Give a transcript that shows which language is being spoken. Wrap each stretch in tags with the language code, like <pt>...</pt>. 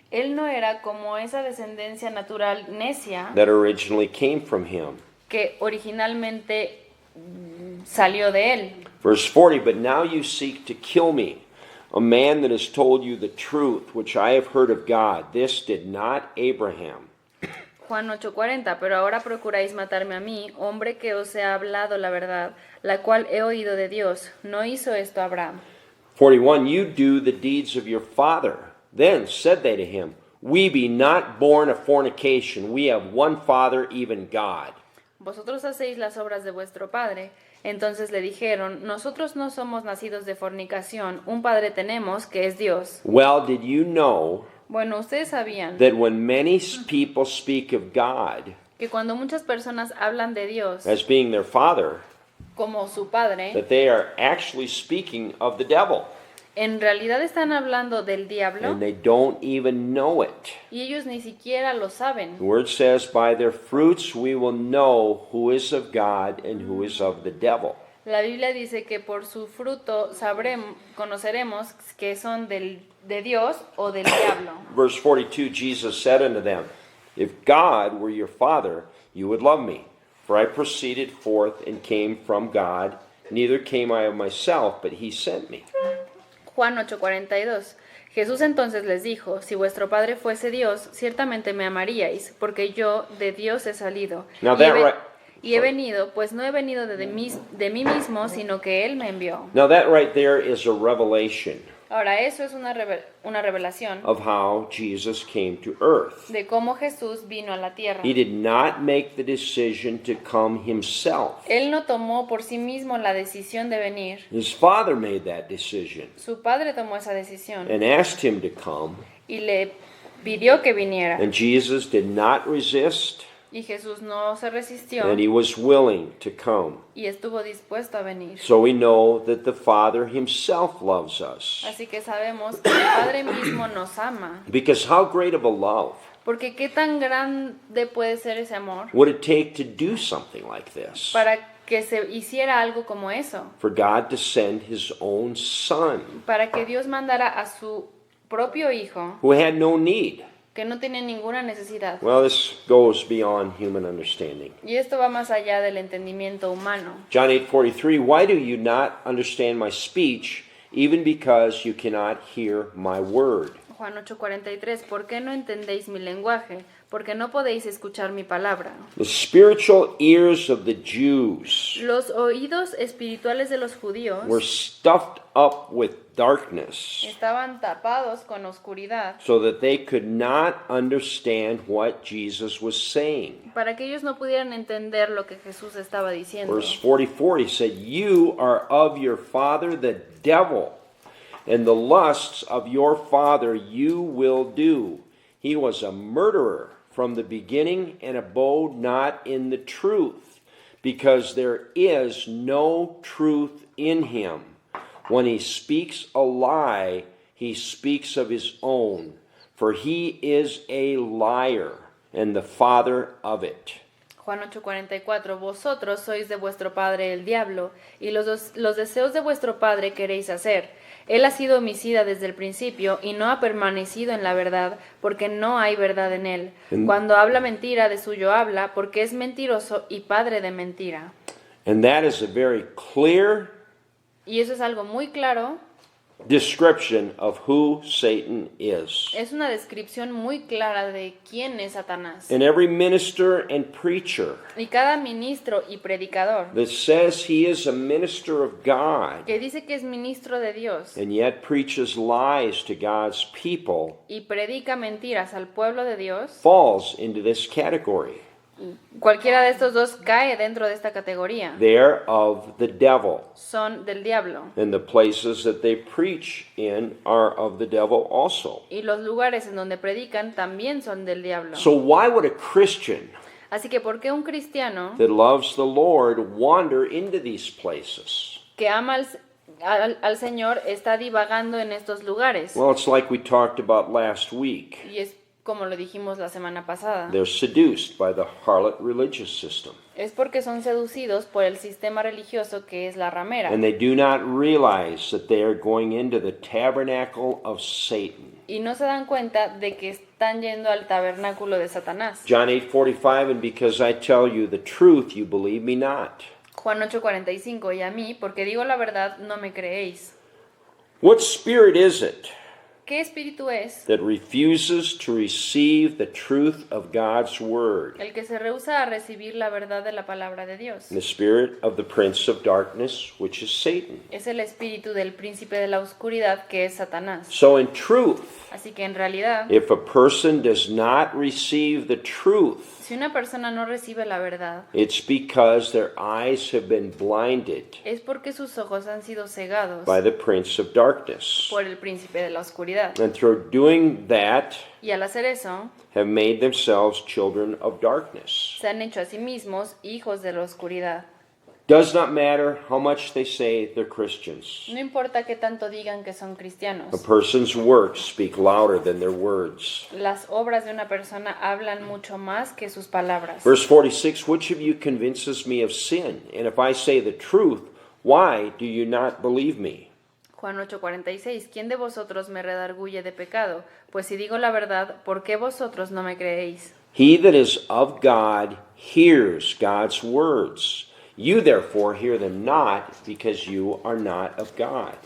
<es>Él no era como esa descendencia natural necia</es> <en>that originally came from him.</en> <es>que originalmente salió de él.</es> <en>Verse 40, but now you seek to kill me, a man that has told you the truth, which I have heard of God. This did not Abraham.</en> <es>Juan 8:40, pero ahora procuráis matarme a mí, hombre que os he hablado la verdad, la cual he oído de Dios. No hizo esto Abraham.</es> <en>41, you do the deeds of your father. Then said they to him, we be not born of fornication. We have one Father, even God.</en> <es>Vosotros hacéis las obras de vuestro padre. Entonces le dijeron, nosotros no somos nacidos de fornicación, un padre tenemos que es Dios.</es> <en>Well, did you know</en> <es>Bueno, ustedes sabían</es> <en>that when many people speak of God</en> <es>que cuando muchas personas hablan de Dios</es> <en>as being their Father,</en> <es>como su padre,</es> <en>that they are actually speaking of the devil,</en> <es>en realidad están hablando del diablo</es> <en>and they don't even know it?</en> <es>y ellos ni siquiera lo saben.</es> <en>The word says, by their fruits we will know who is of God and who is of the devil.</en> <es>La Biblia dice que por su fruto conoceremos que son de Dios o del diablo.</es> <en>Verse 42, Jesus said unto them, if God were your Father, you would love me. For I proceeded forth and came from God, neither came I of myself, but he sent me.</en> <es>Juan 8:42. Jesús entonces les dijo, si vuestro Padre fuese Dios, ciertamente me amaríais, porque yo de Dios he salido.</es> <en>Now</en> <es>Y he</es> <en>that</en> <es>ve-</es> <en>right-</en> <es>y he venido, pues no he venido de mí mismo, sino que Él me envió.</es> <en>Now that right there is a revelation.</en> <es>Ahora, eso es una revelación</es> <en>of how Jesus came to earth.</en> <es>de cómo Jesús vino a la tierra.</es> <en>He did not make the decision to come himself.</en> <es>Él no tomó por sí mismo la decisión de venir.</es> <en>His Father made that decision</en> <es>Su padre tomó esa decisión</es> <en>and asked him to come,</en> <es>y le pidió que viniera.</es> <en>and Jesus did not resist,</en> <es>Y Jesús no se resistió</es> <en>and he was willing to come.</en> <es>y estuvo dispuesto a venir.</es> <en>So we know that the Father himself loves us.</en> <es>Así que sabemos que el Padre mismo nos ama.</es> <en>Because how great of a love</en> <es>Porque qué tan grande puede ser ese amor</es> <en>would it take to do something like this?</en> <es>para que se hiciera algo como eso.</es> <en>For God to send his own Son,</en> <es>Para que Dios mandara a su propio Hijo,</es> <en>who had no need.</en> <es>que no tiene ninguna necesidad.</es> <en>Well, this goes beyond human understanding.</en> <es>Y esto va más allá del entendimiento humano.</es> <en>John 8:43, why do you not understand my speech, even because you cannot hear my word?</en> <es>Juan 8:43, ¿por qué no entendéis mi lenguaje? Porque no podéis escuchar mi palabra.</es> <en>The spiritual ears of the Jews</en> <es>Los oídos espirituales de los judíos</es> <en>were stuffed up with darkness</en> <es>estaban tapados con oscuridad</es> <en>so that they could not understand what Jesus was saying.</en> <es>para que ellos no pudieran entender lo que Jesús estaba diciendo.</es> <en>Verse 44, he said, you are of your father the devil, and the lusts of your father you will do. He was a murderer from the beginning and abode not in the truth, because there is no truth in him. When he speaks a lie, he speaks of his own, for he is a liar and the father of it.</en> <es>Juan 8:44, vosotros sois de vuestro padre el diablo, y los deseos de vuestro padre queréis hacer. Él ha sido homicida desde el principio y no ha permanecido en la verdad, porque no hay verdad en él. Cuando habla mentira, de suyo habla, porque es mentiroso y padre de mentira.</es> <en>And that is a very clear</en> <es>Y eso es algo muy claro,</es> <en>description of who Satan is.</en> <es>es una descripción muy clara de quién es Satanás.</es> <en>And every minister and preacher</en> <es>Y cada ministro y predicador</es> <en>that says he is a minister of God</en> <es>que dice que es ministro de Dios</es> <en>and yet preaches lies to God's people</en> <es>y predica mentiras al pueblo de Dios,</es> <en>falls into this category.</en> <es>cualquiera de estos dos cae dentro de esta categoría.</es> <en>They're of the devil.</en> <es>Son del diablo.</es> <en>And the places that they preach in are of the devil also.</en> <es>Y los lugares en donde predican también son del diablo.</es> <en>So why would a Christian</en> <es>Así que ¿por qué un cristiano</es> <en>that loves the Lord wander into these places?</en> <es>que ama al Señor está divagando en estos lugares?</es> <en>Well, it's like we talked about last week.</en> <es>Y es como lo dijimos la semana pasada.</es> <en>They're seduced by the harlot religious system.</en> <es>Es porque son seducidos por el sistema religioso que es la ramera.</es> <en>And they do not realize that they are going into the tabernacle of Satan.</en> <es>Y no se dan cuenta de que están yendo al tabernáculo de Satanás.</es> <en>John 8:45, and because I tell you the truth, you believe me not.</en> <es>Juan 8:45, y a mí, porque digo la verdad, no me creéis.</es> <en>What spirit is it</en> <es>¿Qué espíritu es</es> <en>that refuses to receive the truth of God's word?</en> <es>el que se rehúsa a recibir la verdad de la palabra de Dios?</es> <en>The spirit of the prince of darkness, which is Satan.</en> <es>Es el espíritu del príncipe de la oscuridad, que es Satanás.</es> <en>So in truth,</en> <es>Así que en realidad,</es> <en>if a person does not receive the truth,</en> <es>si una persona no recibe la verdad,</es> <en>it's because their eyes have been blinded</en> <es>es porque sus ojos han sido cegados</es> <en>by the prince of darkness.</en> <es>por el príncipe de la oscuridad.</es> <en>And through doing that,</en> <es>Y al hacer eso,</es> <en>have made themselves children of darkness.</en> <es>se han hecho a sí mismos hijos de la oscuridad.</es> <en>Does not matter how much they say they're Christians.</en> <es>No importa qué tanto digan que son cristianos.</es> <en>A person's works speak louder than their words.</en> <es>Las obras de una persona hablan mucho más que sus palabras.</es> <en>Verse 46, which of you convinces me of sin? And if I say the truth, why do you not believe me?</en> <es>Juan 8:46, ¿quién de vosotros me redarguye de pecado? Pues si digo la verdad, ¿por qué vosotros no me creéis?</es> <en>He that is of God hears God's words. You therefore hear them not, because you are not of God.</en>